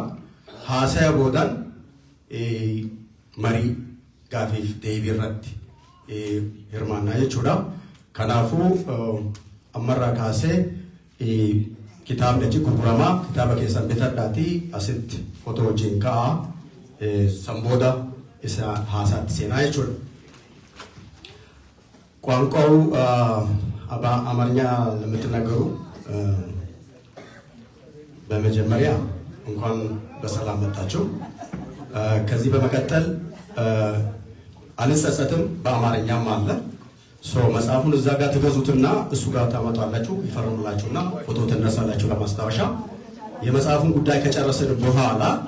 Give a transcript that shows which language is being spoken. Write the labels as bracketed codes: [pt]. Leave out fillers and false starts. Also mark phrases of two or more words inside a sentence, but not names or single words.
[om] Haasayaa boodaan marii gaafiif deebii irratti hirmaannaa jechuudha. Kanaafuu ammarraa kaasee kitaabni achi gurguramaa, kitaaba keessan bitadhaatii asitti footoo wajjin ka'aa san booda isa haasaatti seenaa jechuudha. [am] ቋንቋው አማርኛ ለምትናገሩ በመጀመሪያ እንኳን በሰላም መጣችሁ። ከዚህ በመቀጠል አልጸጸትም በአማርኛም አለ መጽሐፉን እዛ ጋር ትገዙትና እሱ ጋር ታመጣላችሁ፣ ይፈርሙላችሁና ፎቶ ትነሳላችሁ ለማስታወሻ። የመጽሐፉን ጉዳይ ከጨረስን በኋላ